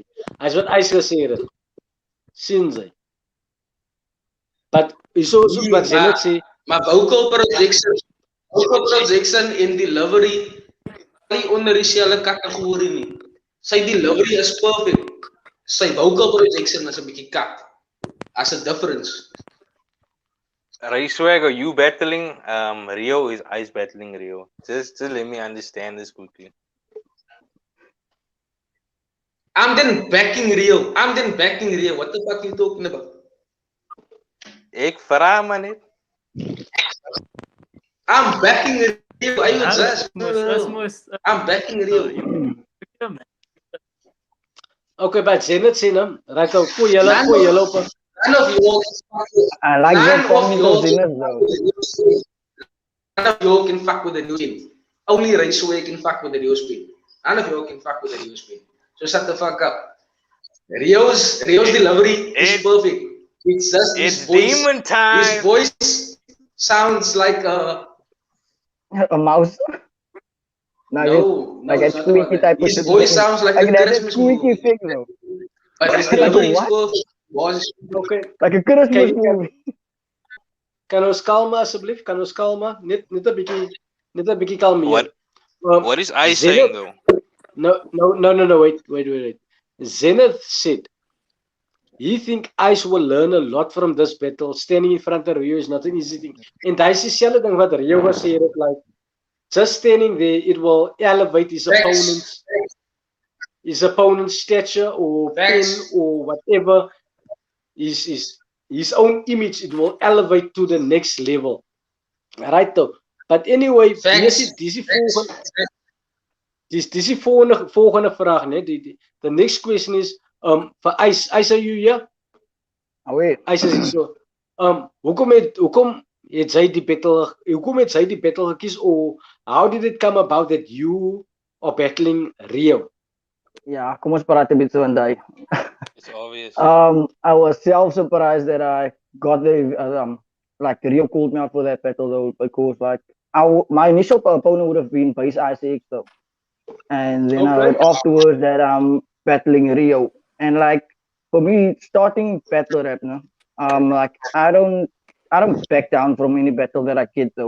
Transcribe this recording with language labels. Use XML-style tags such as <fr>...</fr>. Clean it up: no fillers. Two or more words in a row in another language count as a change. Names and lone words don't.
<af>Hy's wat Ice gesê het. Sien jy? But so wat Zenith sê, maar</af> <en>vocal projection</en> <af>en delivery nie onder dieselfde kategorie nie. Sy delivery is perfect. Sy</af> <en>vocal projection</en> <af>is 'n bietjie kak.</af> <en>As a difference. Ray Swagger, you battling Rio is Ice battling Rio. Just let me understand this quickly. I'm then backing Rio. What the fuck are you talking about?</en> <af>Ek vra maar net.</af> <en>I'm backing Rio. Are you just? I'm backing Rio.</en> <af>okay, but Zenith sê nou, right ou, gooi julle op.</af> <en>None of you I like that point of Zenith though. None of you can fuck with the new spin. Only Ray Swagger can fuck with the new spin. None of you can fuck with the new spin. So shut the fuck up. Rio's delivery is perfect. It's just It's demon time. His voice sounds like a mouse. no, like a squeaky type of his voice sounds like a Christmas squeaky movie. fix though. But his delivery is perfect. Okay. Like a Christmas movie.</en> <af>Kan ons kalma asseblief? Kan ons kalma? Net 'n bietjie kalmeer.</af> <en>What is Ice saying though? No, wait. Zenith said he think Ice will learn a lot from this battle. Standing in front of Rio is not an easy thing.</en> <af>And hy sê dieselfde ding wat Rio gesê het,</af> <en>like just standing there, it will elevate his opponent's stature or pen or whatever. His own image, it will elevate to the next level. Right though. But anyway,</en> <af>dis die volgende vraag, né?</af> <en>The next question is for Ice. Ice, are you here? Wait.</en> <af>Ice is so. Hoekom het sy die battle gekies,</af> <en>or how did it come about that you are battling Rio? Yeah,</en> <af>kom ons praat 'n bietjie van daai.</af> <en>It's obvious. I was self-surprised that I got the like Rio called me out for that battle though, because like my initial opponent would have been base IceManX though. and then I Okay. heard afterwards that I'm battling Rio. And like for me, starting battle rap, no, like I don't back down from any battle that I get though.</en>